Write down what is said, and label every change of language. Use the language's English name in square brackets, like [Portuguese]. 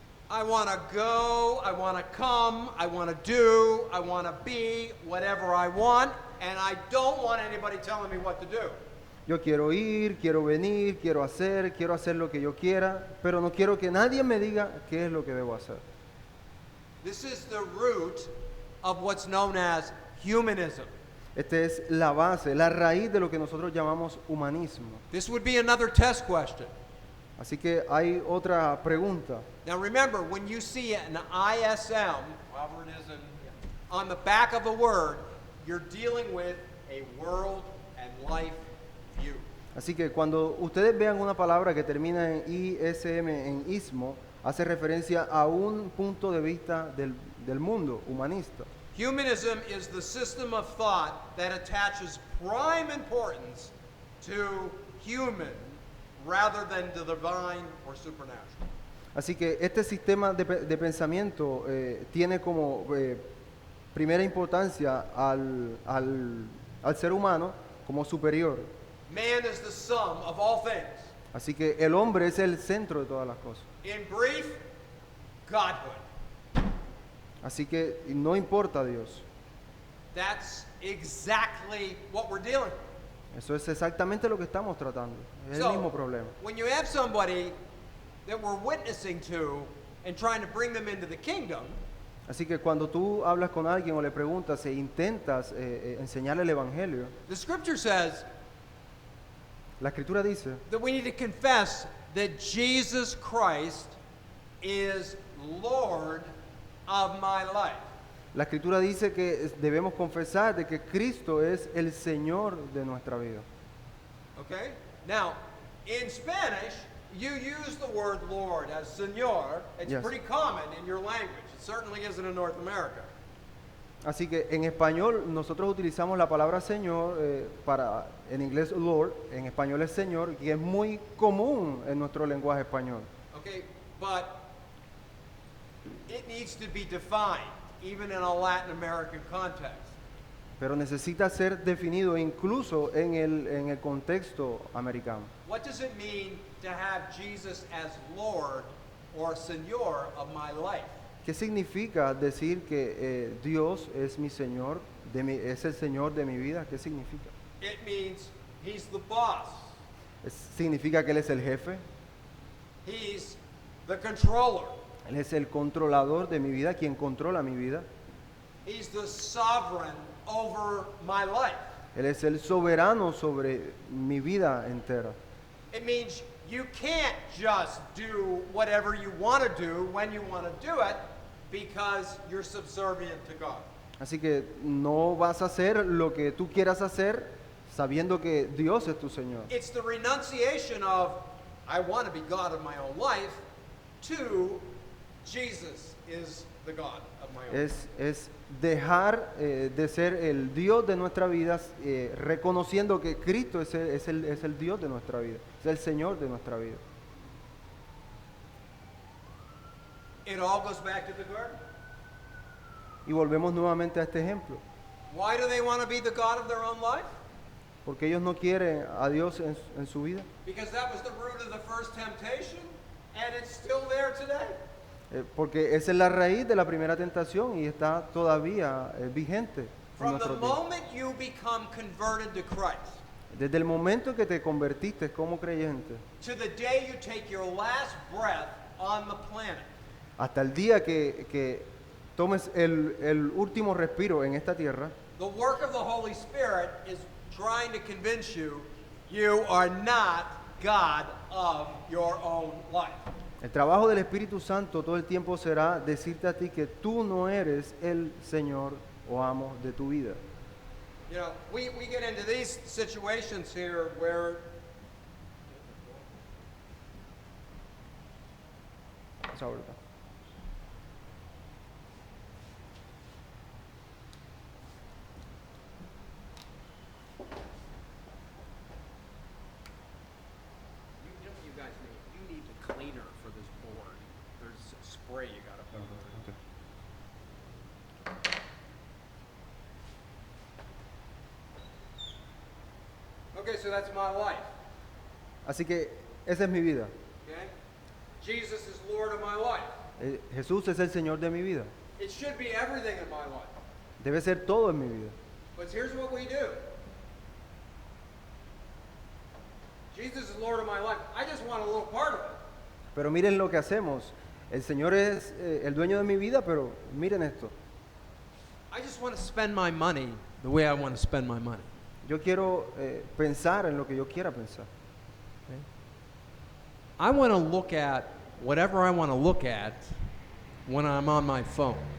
[English] I want to go, I want to come, I want to do, I want to be whatever I want, and I don't want anybody telling me what to do. [Spanish] Yo quiero ir, quiero venir, quiero hacer lo que yo quiera, pero no quiero que nadie me diga qué es lo que debo hacer. [English] This is the root of what's known as humanism. [Spanish] Esta es la base, la raíz de lo que nosotros llamamos humanismo. [English] This would be another test question. [Spanish] Así que hay otra pregunta. [English] Now remember, when you see an ISM, however it is on the back of a word, you're dealing with a world and life view. [Spanish] Así que cuando ustedes vean una palabra que termina en ISM, en ismo, hace referencia a un punto de vista del mundo humanista. [English] Humanism is the system of thought that attaches prime importance to human rather than to divine or supernatural. [Spanish] Así que este sistema de pensamiento tiene como primera importancia al ser humano como superior. [English] Man is the sum of all things. [Spanish] Así que el hombre es el centro de todas las cosas. [English] In brief, Godhood. [Spanish] Así que no importa Dios. [English] That's exactly what we're dealing with. [Spanish] Eso es exactamente lo que estamos tratando. Es el mismo problema. [English] When you have somebody that we're witnessing to and trying to bring them into the kingdom, [Spanish] Así que cuando tú hablas con alguien o le preguntas e intentas enseñarle el evangelio, [English] the scripture says [Spanish] la escritura dice [English] that we need to confess that Jesus Christ is Lord of my life. [Spanish] La escritura dice que debemos confesar de que Cristo es el Señor de nuestra vida. [English] Okay? Now, in Spanish, you use the word Lord as Señor. It's Yes. pretty common in your language. It certainly isn't in North America. [Spanish] Así que en español nosotros utilizamos la palabra Señor en inglés Lord, en español es Señor, que es muy común en nuestro lenguaje español. [English] Okay? But it needs to be defined, even in a Latin American context. [Spanish] Pero necesita ser definido incluso en el contexto americano. [English] What does it mean to have Jesus as Lord or Señor of my life? [Spanish] ¿Qué significa decir que Dios es mi Señor, es el Señor de mi vida? ¿Qué significa? [English] It means He's the boss. [Spanish] Significa que Él es el jefe, [English] He's the controller. [Spanish] Él es el controlador de mi vida, quien controla mi vida. [English] He's the sovereign over my life. [Spanish] Él es el soberano sobre mi vida entera. [English] It means you can't just do whatever you want to do when you want to do it because you're subservient to God. [Spanish] Así que no vas a hacer lo que tú quieras hacer sabiendo que Dios es tu Señor. [English] It's the renunciation of I want to be God of my own life to Jesus is the God of my own life. [Spanish] Es dejar de ser el Dios de nuestra vida, reconociendo que Cristo es el Dios de nuestra vida, es el Señor de nuestra vida. [English] It all goes back to the garden. [Spanish] Y volvemos nuevamente a este ejemplo, [English] Why do they want to be the God of their own life? [Spanish] porque ellos no quieren a Dios en su vida. [English] Because that was the root of the first temptation, and it's still there today. [Spanish] Porque esa es la raíz de la primera tentación y está todavía vigente en [English] From the [Spanish] nuestros días. [English] moment you become converted to Christ, [Spanish] Desde el momento que te convertiste como creyente [English] to the day you take your last breath on the planet, [Spanish] hasta el día que tomes el último respiro en esta tierra, [English] the work of the Holy Spirit is trying to convince you you are not God of your own life. [Spanish] el trabajo del Espíritu Santo todo el tiempo será decirte a ti que tú no eres el Señor o amo de tu vida. [English] You know, we get into these situations here where [Spanish] Esa ahorita. [English] you know what you guys need? You need a cleaner for this board. There's a spray you gotta put on it. Okay, so that's my life. [Spanish] Así que esa es mi vida. [English] Okay? Jesus is Lord of my life. [Spanish] Jesús es el Señor de mi vida. [English] It should be everything in my life. [Spanish] Debe ser todo en mi vida. [English] But here's what we do. Jesus is Lord of my life. I just want a little part of it. [Spanish] Pero miren lo que hacemos. El Señor es el dueño de mi vida, pero miren esto. [English] I just want to spend my money the way I want to spend my money. [Spanish] Yo quiero pensar en lo que yo quiera pensar. [English] I want to look at whatever I want to look at when I'm on my phone.